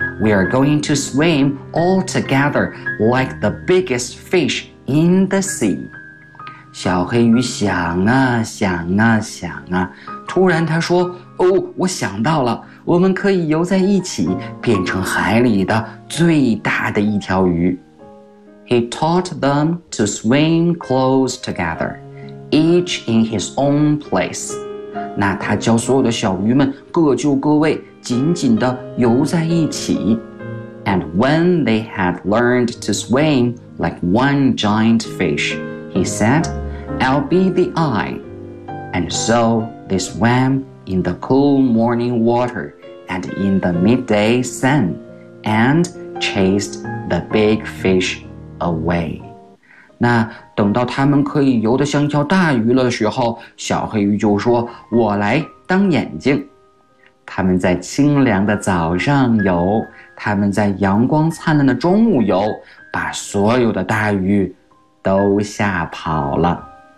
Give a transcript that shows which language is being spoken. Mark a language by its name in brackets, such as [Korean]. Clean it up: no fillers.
[English] We are going to swim all together like the biggest fish in the sea. [Chinese] 小黑鱼想啊想啊想啊，突然他说，哦，我想到了，我们可以游在一起，变成海里的最大的一条鱼。 [English] He taught them to swim close together, each in his own place. [Chinese] 那他教所有的小鱼们各就各位，紧紧地游在一起。 [English] And when they had learned to swim like one giant fish, he said, I'll be the eye. And so they swam in the cool morning water and in the midday sun and chased the big fish away. [Chinese] 那等到他们可以游得像一条大鱼了的时候，小黑鱼就说，我来当眼睛。他们在清凉的早上游，他们在阳光灿烂的中午游，把所有的大鱼都吓跑了。